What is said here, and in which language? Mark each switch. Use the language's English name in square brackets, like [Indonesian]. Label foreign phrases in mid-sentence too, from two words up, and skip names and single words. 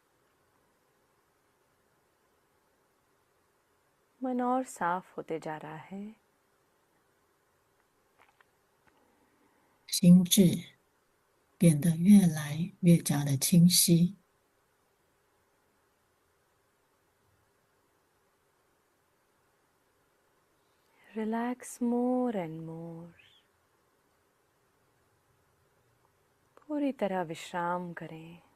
[Hindi] मन और साफ होते जा रहा है. [Chinese] 心智变得越来越加的清晰。 [English] Relax more and more. [Hindi] पूरी तरह विश्राम करें.